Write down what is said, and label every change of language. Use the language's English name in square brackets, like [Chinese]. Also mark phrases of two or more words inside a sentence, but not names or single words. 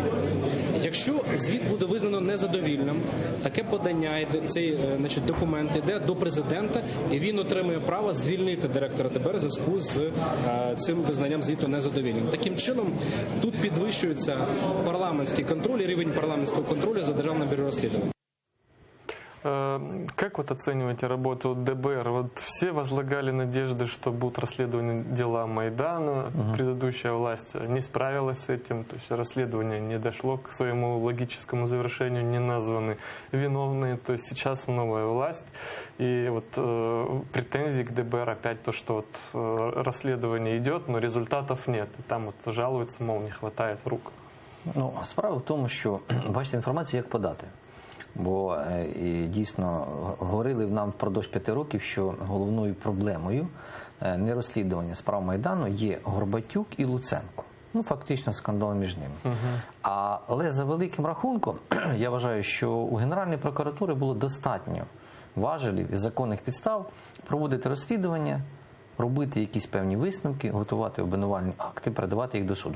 [Ukrainian] Якщо звіт буде визнано незадовільним, таке подання, цей документ йде до президента, і він отримує право звільнити директора ДБР в зв'язку з цим визнанням звіту незадовільним. Таким чином, тут підвищується парламентський контроль і рівень парламентського контролю за Державним бюро розслідувань. [Russian] Как вот оцениваете работу ДБР? Вот все возлагали надежды, что будут расследованы дела Майдана. Предыдущая власть не справилась с этим, то есть расследование не дошло к своему логическому завершению, не названы виновные. То есть сейчас новая власть. И вот претензии к ДБР опять то, что вот расследование идет, но результатов нет. И там вот жалуются, мол, не хватает рук. [Ukrainian] Ну, справа в тому, що бачите інформацію, як подати. Бо дійсно говорили нам впродовж 5 років, що головною проблемою нерозслідування справ Майдану є Горбатюк і Луценко. Ну, фактично, скандал між ними. Але за великим рахунком, я вважаю, що у Генеральної прокуратури було достатньо важелів і законних підстав проводити розслідування, робити якісь певні висновки, готувати обвинувальні акти, передавати їх до суду.